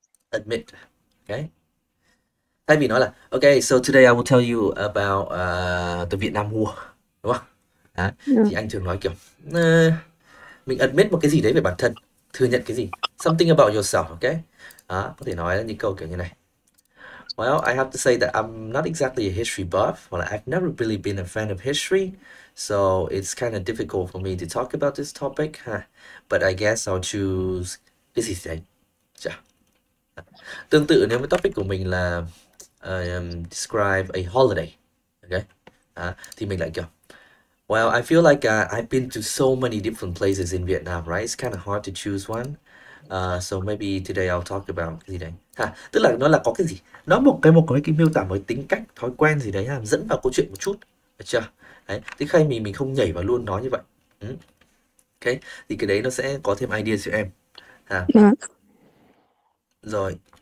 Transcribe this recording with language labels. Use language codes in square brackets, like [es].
[en] Admit. Okay. [vi] Thay vì nói là [en] okay, so today I will tell you about the Vietnam War, [vi] đúng không? Thì anh thường nói kiểu mình admit một cái gì đấy về bản thân, thừa nhận cái gì, [en] something about yourself, okay? [vi] Có thể nói những câu kiểu như này. [en] Well, I have to say that I'm not exactly a history buff. Well, I've never really been a fan of history, so it's kind of difficult for me to talk about this topic. But I guess I'll choose [vi] cái gì đấy. Tương tự nếu cái topic của mình là [en] describe a holiday, okay? [vi] Thì mình lại kiểu [en] well, I feel like I've been to so many different places in Vietnam, right? It's kind of hard to choose one. So maybe today I'll talk about [vi] cái gì đấy. Tức là nó là có cái gì? Nó một cái miêu tả một tính cách, thói quen gì đấy, dẫn vào câu chuyện một chút, được chưa? Đấy, thì khi mình không nhảy vào luôn nói như vậy. Ok, thì cái đấy nó sẽ có thêm idea cho em. Rồi.